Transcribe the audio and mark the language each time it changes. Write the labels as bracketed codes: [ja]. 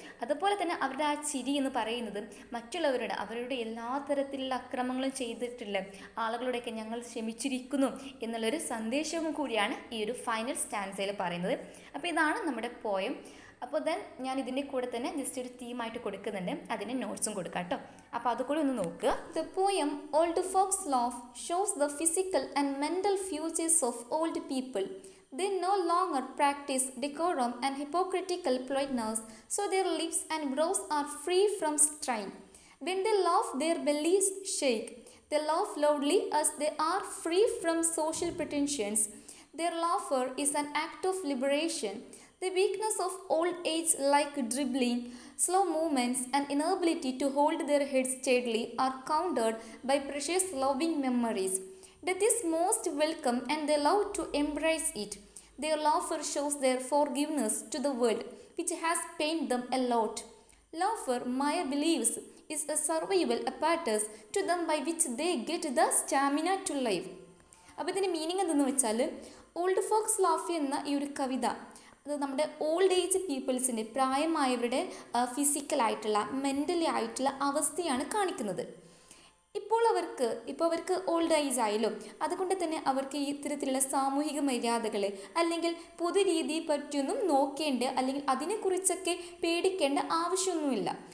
[ml] അതുപോലെ തന്നെ അവരുടെ ആ ചിരി എന്ന് പറയുന്നത് മറ്റുള്ളവരുടെ, അവരുടെ എല്ലാ തരത്തിലുള്ള അക്രമങ്ങളും ചെയ്തിട്ടുള്ള ആളുകളുടെയൊക്കെ ഞങ്ങൾ ക്ഷമിച്ചിരിക്കുന്നു എന്നുള്ളൊരു സന്ദേശവും കൂടിയാണ് ഈ ഒരു ഫൈനൽ സ്റ്റാൻസയിൽ പറയുന്നത്. അപ്പോൾ ഇതാണ് നമ്മുടെ പോയം. അപ്പോൾ ദെൻ ഞാൻ ഇതിൻ്റെ കൂടെ തന്നെ ജസ്റ്റ് ഒരു തീമായിട്ട് കൊടുക്കുന്നുണ്ട്, അതിന് നോട്ട്സും കൊടുക്കാം കേട്ടോ. അപ്പോൾ അതുകൂടെ ഒന്ന് നോക്കുക. [en] The poem Old Folks Laugh shows the physical and mental futures of old people. They no longer practice decorum and hypocritical politeness, so their lips and brows are free from strain. When they laugh, their bellies shake. They laugh loudly as they are free from social pretensions. Their laughter is an act of liberation. The weakness of old age, like dribbling, slow movements, and inability to hold their heads steadily, are countered by precious loving memories. Death is most welcome and they love to embrace it. Their laughter shows their forgiveness to the world, which has pained them a lot. Laughter, Maya believes, is a survival apparatus to them by which they get the stamina to live. [ml] അപ്പോൾ ഇതിൻ്റെ meaning എന്തെന്ന് വെച്ചാൽ, old Fox laugh എന്ന ഈ ഒരു കവിത അത് നമ്മുടെ old age പീപ്പിൾസിൻ്റെ, പ്രായമായവരുടെ ഫിസിക്കലായിട്ടുള്ള mentally ആയിട്ടുള്ള അവസ്ഥയാണ് കാണിക്കുന്നത്. ഇപ്പോൾ അവർക്ക് ഓൾഡ് ഏജ് ആയല്ലോ, അതുകൊണ്ട് തന്നെ അവർക്ക് ഈ ഇത്തരത്തിലുള്ള സാമൂഹിക മര്യാദകൾ അല്ലെങ്കിൽ പൊതു രീതിയെ പറ്റിയൊന്നും നോക്കേണ്ട അല്ലെങ്കിൽ അതിനെക്കുറിച്ചൊക്കെ പേടിക്കേണ്ട ആവശ്യമൊന്നുമില്ല.